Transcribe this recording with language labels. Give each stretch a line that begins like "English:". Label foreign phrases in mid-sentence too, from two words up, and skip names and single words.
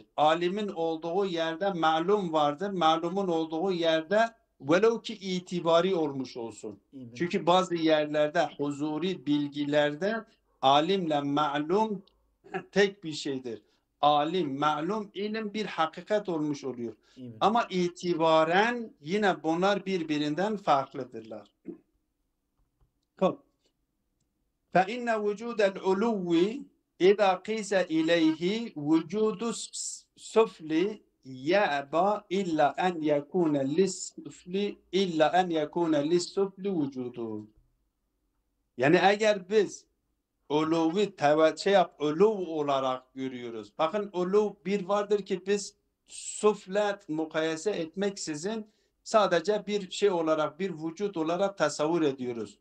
Turkish: Alimin olduğu yerde ma'lum vardır. Ma'lumun olduğu yerde velev ki itibari olmuş olsun. Çünkü bazı yerlerde huzuri bilgilerde alimle ma'lum tek bir şeydir. Alim, ma'lum, ilim bir hakikat olmuş oluyor. Ama itibaren yine bunlar birbirinden farklıdırlar.
Arabic: فَاِنَّ وُجُودَ الْعُلُوِّ اِذَا قِيسَ اِلَيْهِ وُجُودُ السُّفْلِ يَأْبَى اِلَّا اَنْ يَكُونَ لِلسُّفْلِ وُجُودُ.
Turkish: Yani eğer biz uluvi uluv olarak görüyoruz. Bakın uluv bir vardır ki biz sufle mukayese etmeksizin sadece bir şey olarak, bir vücut olarak tasavvur ediyoruz.